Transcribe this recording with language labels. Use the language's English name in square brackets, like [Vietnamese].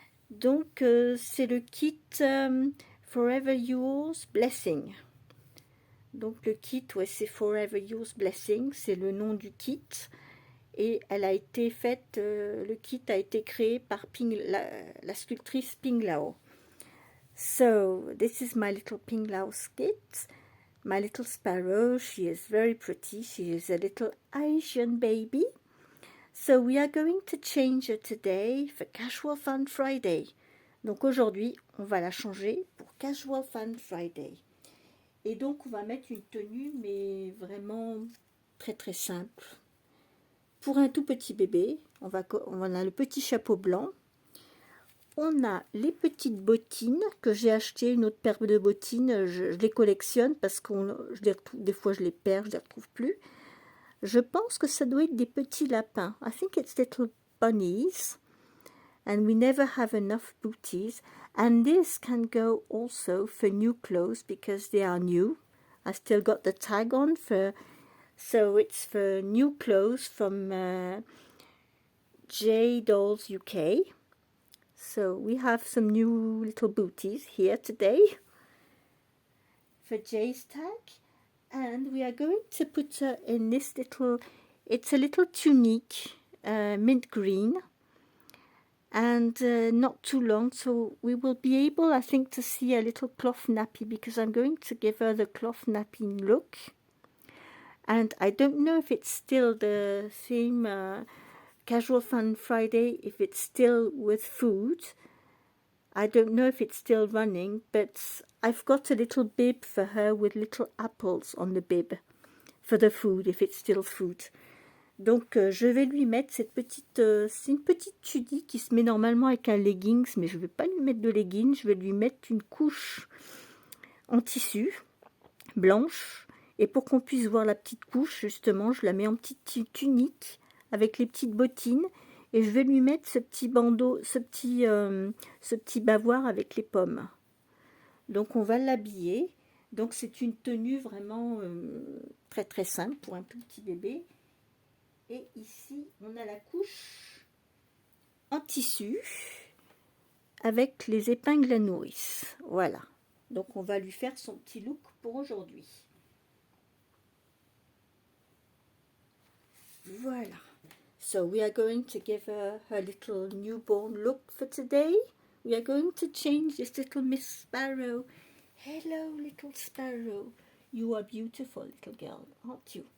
[French] Donc c'est le kit Forever Yours Blessing. Donc le kit, ouais, c'est Forever Yours Blessing, c'est le nom du kit. Et elle a été faite, le kit a été créé par la sculptrice Ping Lao. [English] So, this is my little Ping Lao kit. My little sparrow, she is very pretty. She is a little Asian baby. So we are going to change her today for Casual Fun Friday. [French] Donc aujourd'hui, on va la changer pour Casual Fun Friday. Et donc on va mettre une tenue mais vraiment très très simple. Pour un tout petit bébé, on a le petit chapeau blanc. On a les petites bottines que j'ai achetées, une autre paire de bottines. Je les collectionne parce que des fois je les perds, je ne les retrouve plus. Je pense que ça doit être des petits lapins. [English] I think it's little bunnies. And we never have enough booties. And this can go also for new clothes because they are new. I still got the tag on so it's for new clothes from J Dolls UK. So we have some new little booties here today for J's tag. And we are going to put her in this it's a little tunique, mint green. And not too long, so we will be able, I think, to see a little cloth nappy because I'm going to give her the cloth nappy look. And I don't know if it's still the same Casual Fun Friday, if it's still with food. I don't know if it's still running, but I've got a little bib for her with little apples on the bib for the food, if it's still food. [French] Donc je vais lui mettre cette petite, c'est une petite tunique qui se met normalement avec un leggings, mais je ne vais pas lui mettre de leggings, je vais lui mettre une couche en tissu blanche, et pour qu'on puisse voir la petite couche, justement, je la mets en petite tunique avec les petites bottines, et je vais lui mettre ce petit bandeau, ce petit bavoir avec les pommes. Donc on va l'habiller, donc c'est une tenue vraiment très très simple pour un tout petit bébé. Et ici, on a la couche en tissu avec les épingles à nourrice. Voilà. Donc, on va lui faire son petit look pour aujourd'hui. Voilà. [English] So, we are going to give her her little newborn look for today. We are going to change this little Miss Sparrow. Hello, little Sparrow. You are beautiful, little girl, aren't you?